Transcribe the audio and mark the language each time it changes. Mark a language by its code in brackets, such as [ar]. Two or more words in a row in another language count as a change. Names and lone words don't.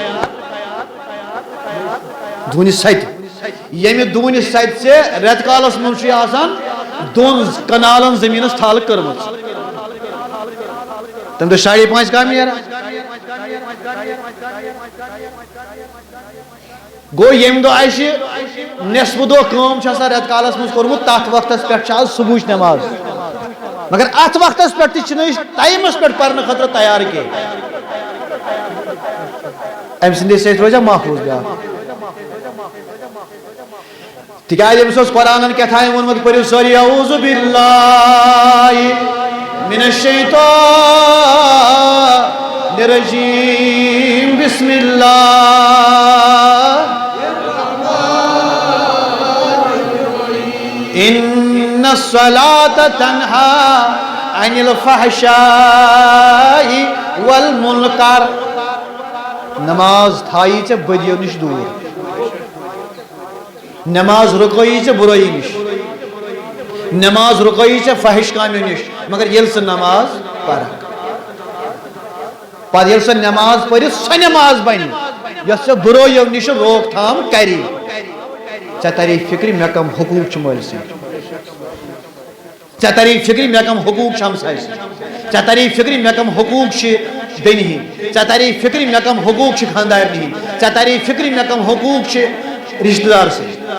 [ks] دونہِ ستی ییٚمہِ دونہِ ستی سے رٮ۪تہٕ کالس منٛز چھُ آسان 2 کنالن زٔمیٖنس تھل کٔرمٕژ تمہِ دۄہ 5.5 کم نیران گو یم دۄہ اَسہِ نصف دۄہ کٲم چھِ آسان رٮ۪تہٕ کالس منٛز کوٚرمُت تتھ وقتس پٮ۪ٹھ چھِ آز صبحٕچ نماز مگر اتھ وقتس پٮ۪ٹھ تہِ چھِنہٕ أسۍ ٹایمس پٮ۪ٹھ پرنہٕ خٲطرٕ تیار کینٛہہ امہِ سٕنٛدے سۭتۍ روزیا محفوظ بیٛاکھ تِکیٛازِ أمِس اوس قرآنن کیٛاہ تھام ووٚنمُت پٔرِو سٲری [ar] اعوذ باللہ من الشیطان الرجیم بسم اللہ ان الصلاة تنہا عن الفحشاء [ks] والمنکر نماز تھائی ژےٚ بدیو نش دور نماز رکٲیی ژےٚ برٲیی نش نماز رکٲیی ژےٚ فحش کامیو نش مگر ییٚلہِ ژٕ نماز پرکھ پتہٕ ییٚلہِ سۄ نماز پٔرِتھ سۄ نماز بنہِ یۄس ژےٚ برٲیو نش روک تھام کری ژےٚ تری فکر مےٚ کم حقوٗق چھِ مٲلۍ سٕنٛدۍ ژےٚ تری فکر مےٚ کم حقوٗق چھِ ہمساے سٕنٛدۍ ژےٚ تری فکر مےٚ کم حقوٗق چھِ بیٚنہِ ہٕنٛدۍ ژےٚ تری فکر مےٚ کم حقوٗق چھِ خانٛدارنہِ ہٕنٛدۍ ژےٚ تری فکر مےٚ کم حقوٗق چھِ رشتہٕ دار سٕنٛدۍ